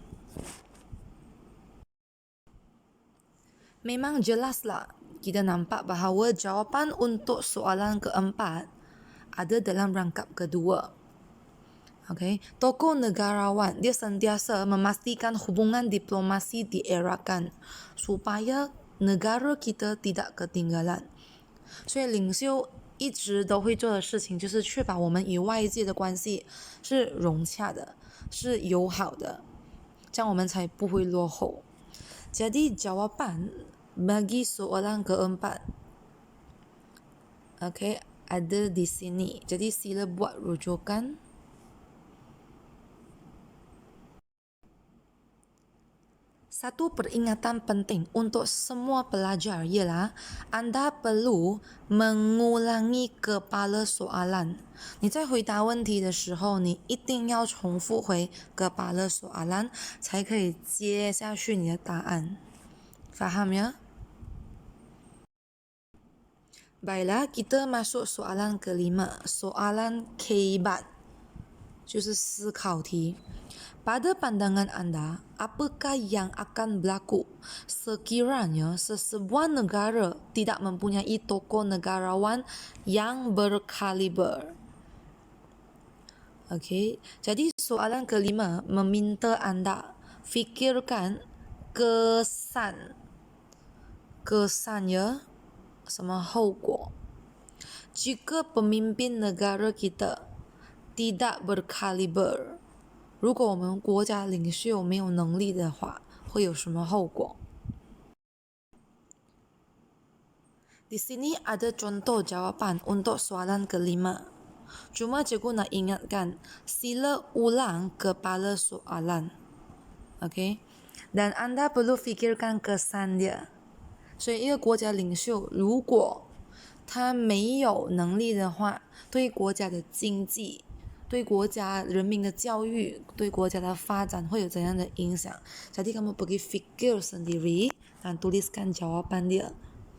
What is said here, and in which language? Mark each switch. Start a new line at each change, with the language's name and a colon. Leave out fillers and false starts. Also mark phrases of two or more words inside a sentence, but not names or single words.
Malay: Memang jelaslah kita nampak bahawa jawapan untuk soalan keempat ada dalam rangkap kedua. Okay. Tokoh negarawan dia sentiasa memastikan hubungan diplomasi dierakan supaya negara kita tidak ketinggalan.
Chinese: 所以领袖一直都会做的事情就是确保我们与外界的关系是融洽的，是友好的，这样我们才不会落后。
Malay: Jadi jawapan bagi soalan keempat, okay, ada di sini. Jadi sila buat rujukan. Satu peringatan penting untuk semua pelajar ialah anda perlu mengulangi kepala soalan.
Chinese: 你在回答问题的时候，你一定要重复回
Malay: kepala soalan
Chinese: 才可以接下去你的答案。
Malay: Faham ya? Baiklah, kita masuk soalan kelima. Soalan keibat,
Chinese: 就是思考题。
Malay: Pada pandangan anda, apakah yang akan berlaku sekiranya sesebuah negara tidak mempunyai tokoh negarawan yang berkaliber? Okey, jadi soalan kelima meminta anda fikirkan kesan. Kesan ya, sama 后果. Jika pemimpin negara kita tidak berkaliber,
Chinese: 如果我们国家领袖没有能力的话，会有什么后果？
Malay: Di sini ada contoh jawapan untuk soalan kelima. Cuma cikgu nak ingatkan, sila ulang kepala soalan. Okay? Dan anda perlu fikirkan kesan dia.
Chinese: 所以一个国家领袖如果他没有能力的话，对国家的经济，对国家人民的教育，对国家的发展会有怎样的影响？
Malay: Jadi kamu pergi fikir sendiri dan tuliskan jawapan dia.